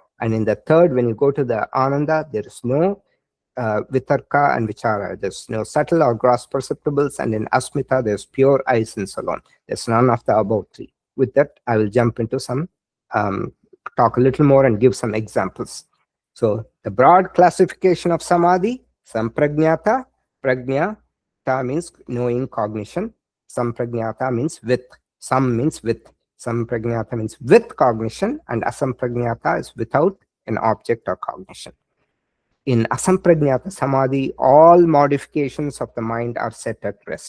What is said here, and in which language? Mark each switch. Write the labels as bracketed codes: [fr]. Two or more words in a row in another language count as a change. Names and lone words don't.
[en] And in the third, when you go to the ānanda, there is no vitarka and vichara. There's no subtle or gross perceptibles, and in asmitā there's pure I sense alone. There's none of the above three. With that, I will jump into some, talk a little more and give some examples. So the broad classification of samadhi: [sa] samprajñāta, prajñāta [en] means knowing, cognition. Samprajñāta means with. Sam means with. Samprajñāta means with cognition, and asaṃprajñāta is without an object or cognition. In [sa] asaṃprajñāta samadhi, [en] all modifications of the mind are set at rest.